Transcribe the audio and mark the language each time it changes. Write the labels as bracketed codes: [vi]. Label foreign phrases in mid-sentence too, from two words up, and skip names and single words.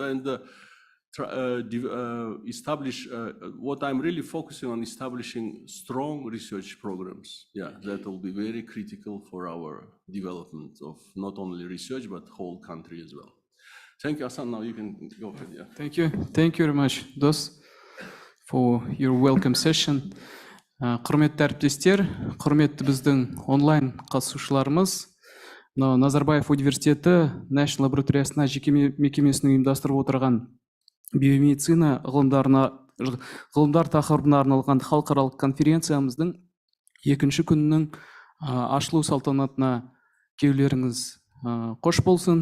[en] Establish what I'm really focusing on, establishing strong research programs. Yeah, that will be very critical for our development of not only research but whole country as well. Thank you, Hassan. Now you can go ahead. Yeah. Thank you very much, Dos, for your welcome session. [kk] Құрметті әріптестер, құрметті біздің онлайн қатысушыларымыз, Назарбаев университеті National Laboratory жеке мекемесінің ұйымдастырып отырған биомедицина ғылымдар тақырыбына арналған халықаралық конференциямыздың екінші күнінің ашылу салтанатына келулеріңіз қош болсын.